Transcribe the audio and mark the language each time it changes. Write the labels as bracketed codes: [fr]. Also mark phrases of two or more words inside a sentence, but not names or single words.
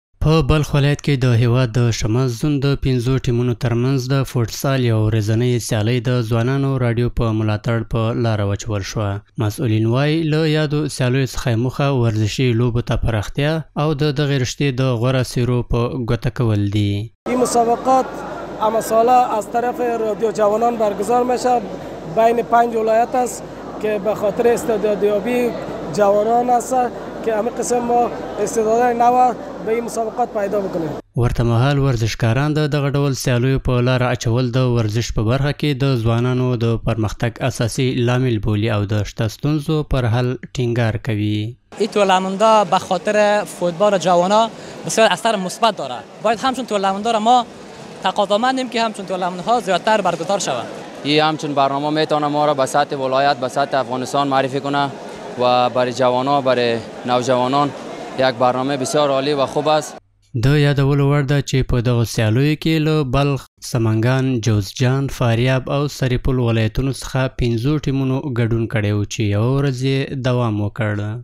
[ps] په بلخ ولایت کې د هیواد د شمال زون د 5 ټیمونو ترمنځ د فوټسال یو ورځنۍ سیالۍ د ځوانانو راډیو په ملاتړ په لاره واچول شوه. مسؤلین وایي له یادو سیالیو څخه موخه ورزشي لوبو ته پراختیا او د دغې رشتې د غوره څیرو په ګوته کول دي. [fa] این مسابقات اما ساله از طرف رادیو جوانان برگزار میشه. بین 5 ولایت است که به خاطر استعدادیابی جوانان است که همه قسم ما استعدادهای نو به این مسابقات پیدا بکنیم. [ps] ورته مهال ورزشکاران د دغه ډول سیالیو په لاره اچول د ورزش په برخه کې د ځوانانو د پرمختګ اساسي لامل بولي او د شته ستونزو پر حل ټینګار کوي. [fa] این تورنمنت‌ها به خاطر فوتبال جوانان بسیار اثر مثبت داره. باید همچون تورنمنت‌ها را ما تقاضامندیم که همچون تورنمنت‌ها زیادتر برگزار شود. این همچون برنامه میتونه ما را به سطح ولایت به سطح افغانستان معرفی کنه و برای جوانان برای نوجوانان یک برنامه بسیار عالی و خوب است. [ps] د یادولو وړ ده چې په دغو سیالیو کې له بلخ، سمنګان، جوزجان، فاریاب او سرپل ولایتونو څخه 5 ټیمونو ګډون کړی و چې یوه ورځ یې دوام وکړ.